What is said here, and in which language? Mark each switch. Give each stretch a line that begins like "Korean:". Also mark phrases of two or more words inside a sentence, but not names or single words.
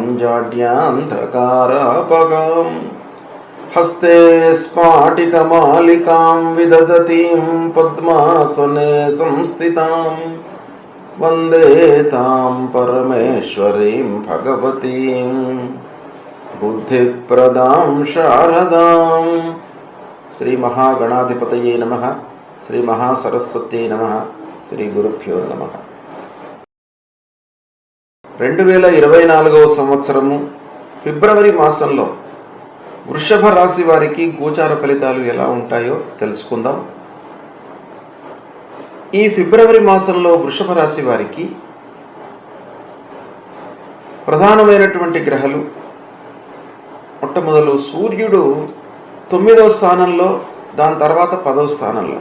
Sanskrit: जाड्यान्धकारापगां हस्ते स्फाटिकमालिकां विदधतीं पद्मासने संस्थितां वन्दे तां परमेश्वरीं भगवतीं बुद्धिप्रदां शारदां। श्री महागणाधिपतये नमः। श्री महासरस्वत्यै नमः। శ్రీ గురుభ్యో నమః.
Telugu: 2024వ సంవత్సరము ఫిబ్రవరి మాసంలో వృషభ రాశి వారికి గోచార ఫలితాలు ఎలా ఉంటాయో తెలుసుకుందాం. ఈ ఫిబ్రవరి మాసంలో వృషభ రాశి వారికి ప్రధానమైనటువంటి గ్రహాలు మొట్టమొదలు సూర్యుడు 9వ స్థానంలో, దాని తర్వాత 10వ స్థానంలో.